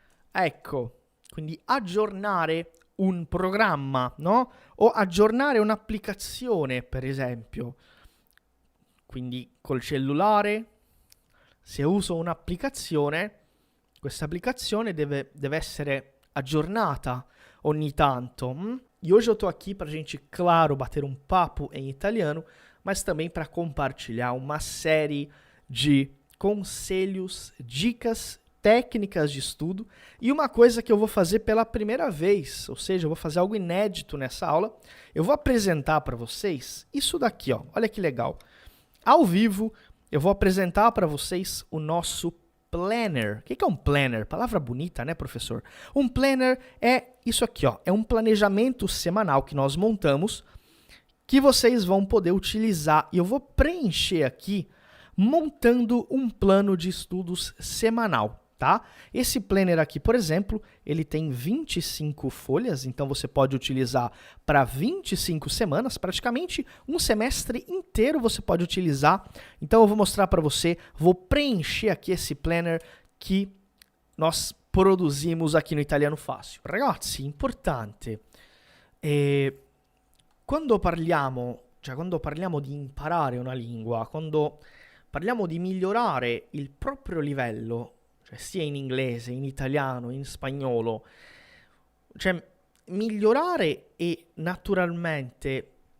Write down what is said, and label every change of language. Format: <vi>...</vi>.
<it>Ecco, quindi aggiornare un programma, no? O aggiornare un'applicazione, per esempio. Quindi col cellulare, se uso un'applicazione, questa applicazione deve essere aggiornata ogni tanto.</it> <pt>E hoje eu estou aqui para a gente, claro, bater um papo em italiano, mas também para compartilhar uma série de conselhos, dicas, técnicas de estudo e uma coisa que eu vou fazer pela primeira vez, ou seja, eu vou fazer algo inédito nessa aula. Eu vou apresentar para vocês isso daqui, ó. Olha que legal. Ao vivo, eu vou apresentar para vocês o nosso planner. O que é um planner? Palavra bonita, né, professor? Um planner é isso aqui, ó. É um planejamento semanal que nós montamos que vocês vão poder utilizar. E eu vou preencher aqui montando um plano de estudos semanal. Tá? Esse planner aqui, por exemplo, ele tem 25 folhas, então você pode utilizar para 25 semanas, praticamente um semestre inteiro você pode utilizar. Então eu vou mostrar para você, vou preencher aqui esse planner que nós produzimos aqui no Italiano Fácil.</pt> <it>Ragazzi, importante, quando parliamo di imparare una lingua, quando parliamo di migliorare il proprio livello, cioè sia in inglese, in italiano, in spagnolo, cioè migliorare e naturalmente</it>